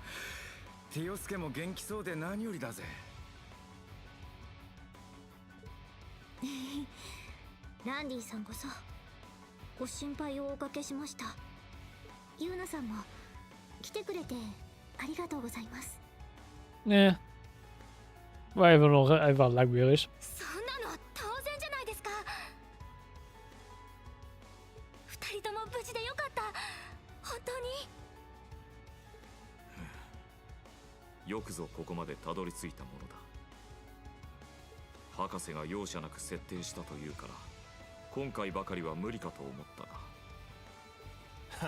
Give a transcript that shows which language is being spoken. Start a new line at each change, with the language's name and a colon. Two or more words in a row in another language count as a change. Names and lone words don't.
Japanese: ティオスケも元気そうで何よりだぜ。ランディさんこそご心配をおかけしました。ユーナさんも来てくれてありがとうございます。
German: Nee. War einfach langwierig.
Japanese: そんなの当然じゃないですか。二人とも無事でよかった。本当に。よくぞここまでたどり着いたものだ。博士が容赦なく設定したというから今回ばかりは無理かと思ったが。